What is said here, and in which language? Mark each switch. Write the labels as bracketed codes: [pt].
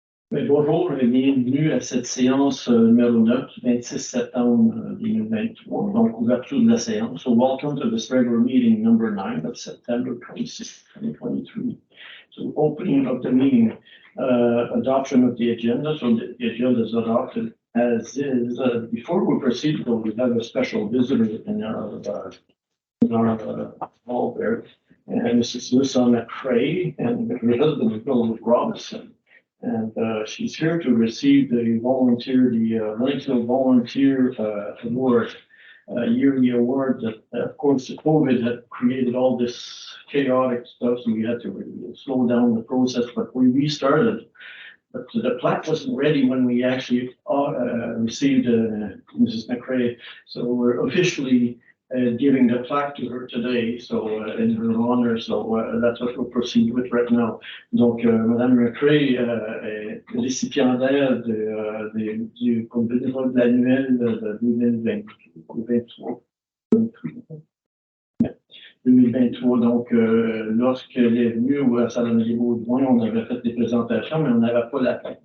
[fr] Bonjour et bienvenue à cette séance numéro 9 du 26 septembre 2023, donc ouverture de la séance. [en] So welcome to this regular meeting number 9 of September 26, 2023. So opening of the meeting, adoption of the agenda. So the agenda is adopted as is. Before we proceed, though, we have a special visitor in our hall there. And this is Lisa McCrae, and her husband is Bill Robinson. And she's here to receive the Lennoxville Volunteer Award, yearly award that, of course, COVID had created all this chaotic stuff, so we had to really slow down the process, but we restarted. But the plaque wasn't ready when we actually received Mrs. McCrae, so we're officially giving the plaque to her today, so in her honor, so that's what we'll proceed with right now. [fr] Donc, Madame McCrae est récipiendaire du bénévole de l'annuel de 2023. Donc, lorsqu'elle est venue au Salon des Baudouins, on avait fait des présentations, mais on n'avait pas la plaque.